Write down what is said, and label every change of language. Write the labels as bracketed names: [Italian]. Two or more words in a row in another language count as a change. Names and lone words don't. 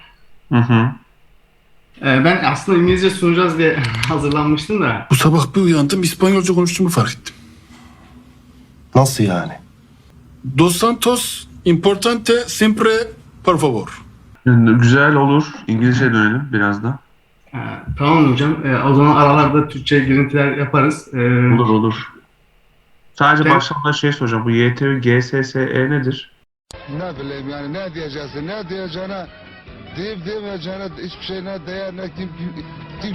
[Turkish] Hı. Ben aslında İngilizce sunacağız diye hazırlanmıştım da. Bu sabah bir uyandım, İspanyolca konuştuğumu fark ettim. Nasıl yani? [Spanish] Dos Santos, importante, siempre, por favor. [Turkish] Güzel olur. İngilizce dönelim biraz da. Tamam hocam. O zaman aralarda Türkçe girintiler yaparız. Olur. Sadece Ben- başlamada şey soracağım. Bu YTÜ GSSE nedir? Ne bileyim yani ne diyeceksin, ne diyeceğine deyip demeyeceğine hiçbir şey ne değer ne kim